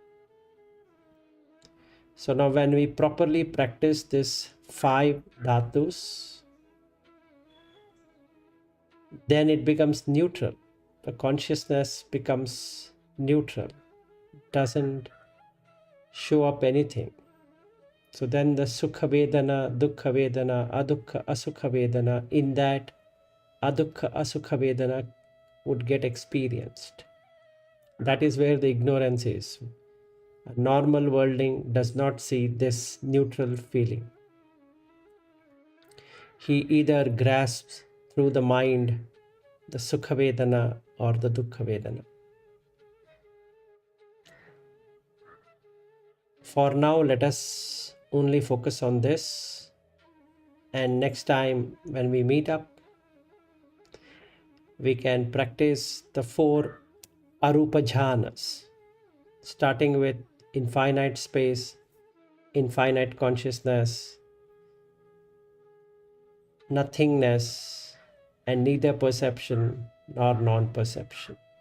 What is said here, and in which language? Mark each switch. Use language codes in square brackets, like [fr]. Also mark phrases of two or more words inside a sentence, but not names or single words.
[en] So now when we properly practice this 5 dhatus, then it becomes neutral. The consciousness becomes neutral, doesn't show up anything. So then the [pi] sukha vedana, dukkha vedana, adukha asukha vedana, [en] in that [pi] adukha asukha vedana [en] would get experienced. That is where the ignorance is. A normal worldling does not see this neutral feeling. He either grasps through the mind the [pi] sukha vedana [en] or the [pi] dukkha vedana. [en] For now, let us only focus on this, and next time when we meet up, we can practice the 4 [pi] arupa jhanas, [en] starting with infinite space, infinite consciousness, nothingness, and neither perception nor non-perception.